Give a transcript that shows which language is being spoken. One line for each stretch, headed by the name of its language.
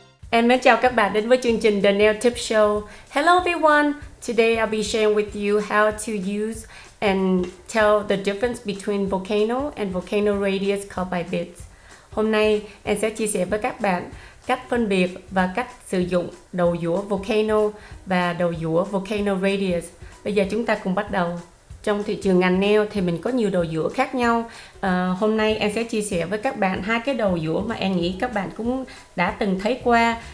Vietnamese: Em mến chào các bạn đến với chương trình The Nail Tip Show.
English: Hello everyone! Today I'll be sharing with you how to use and tell the difference between Volcano and Volcano Radius Carbide Bits.
Vietnamese: Hôm nay em sẽ chia sẻ với các bạn cách phân biệt và cách sử dụng đầu dũa Volcano và đầu dũa Volcano Radius. Bây giờ chúng ta cùng bắt đầu. Trong thị trường ngành nail thì mình có nhiều đầu dũa khác nhau. Hôm nay em sẽ chia sẻ với các bạn hai cái đầu dũa mà em nghĩ các bạn cũng đã từng thấy qua.